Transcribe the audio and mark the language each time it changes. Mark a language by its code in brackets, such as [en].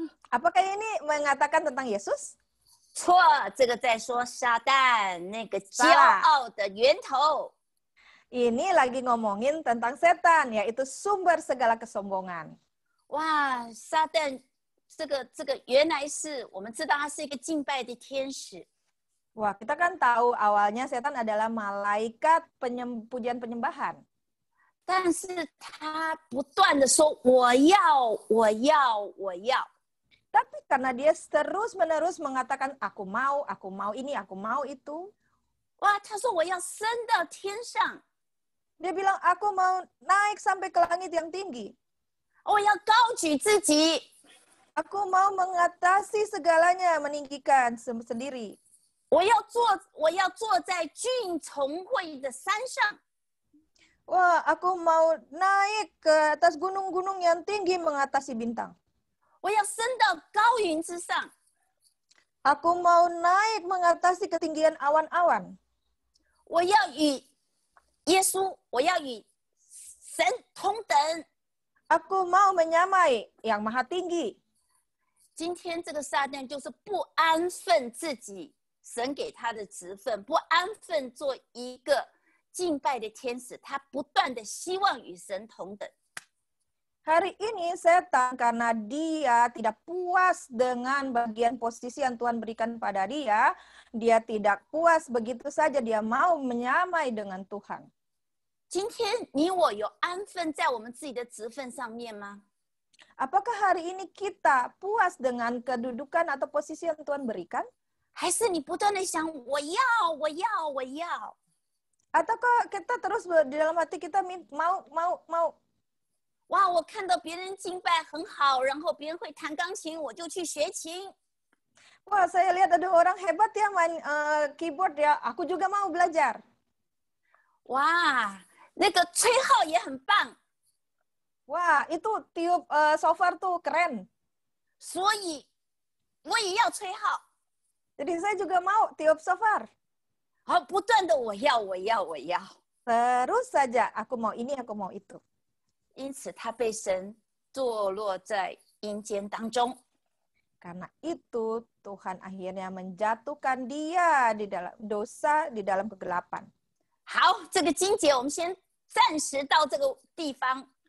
[id] Apakah ini mengatakan tentang Yesus? [zh] 错，这个在说撒旦，那个骄傲的源头。 [id] Ini lagi ngomongin tentang setan, yaitu sumber segala kesombongan. [zh] 哇，撒旦这个原来是我们知道他是一个敬拜的天使。 [id] Wah, kita kan tahu awalnya setan adalah malaikat pujian penyembahan. [zh] 但是他不断的说我要，我要，我要。 [id] Tapi karena dia terus-menerus mengatakan aku mau ini, aku mau itu. [zh] 哇，他说我要升到天上。 [id] Dia bilang, aku mau naik sampai ke langit yang tinggi. [zh] 我要高举自己。 [id] Aku mau mengatasi segalanya, meninggikan sendiri. [zh] 我要坐在峻崇会的山上。 [id] Wah, aku mau naik ke atas gunung-gunung yang tinggi mengatasi bintang. [zh] 我要升到高云之上。 [id] Aku mau naik mengatasi ketinggian awan-awan. [zh] 我要与耶稣，我要与神同等。 [id] Aku mau menyamai yang maha tinggi. [zh] 今天这个撒旦就是不安分自己神给他的职分，不安分做一个敬拜的天使，他不断的希望与神同等。 [id] Hari ini setan karena dia tidak puas dengan bagian posisi yang Tuhan berikan pada dia, dia tidak puas begitu saja, dia mau menyamai dengan Tuhan. [zh] 今天你我有安分在我们自己的职分上面吗？ [id] Apakah hari ini kita puas dengan kedudukan atau posisi yang Tuhan berikan? [zh] 还是你不断的想我要，我要，我要？ [id] Ataukah kita terus di dalam hati kita mau? [zh] 哇，我看到别人敬拜很好，然后别人会弹钢琴，我就去学琴。 [id] Wah, saya lihat ada orang hebat ya main keyboard ya. Aku juga mau belajar. [zh] 哇，那个吹号也很棒， [id] Wah, itu tiup shofar tuh keren. [zh] 所以我也要吹号。 [id] Jadi saya juga mau tiup shofar. [zh] 好，不断的我要。 [id] Terus saja, aku mau ini, aku mau itu. [zh] 因此他被神堕落在阴间当中。 [id] Karena itu Tuhan akhirnya menjatuhkan dia di dalam dosa, di dalam kegelapan. [zh] 好，这个经节我们先暂时到这个地方。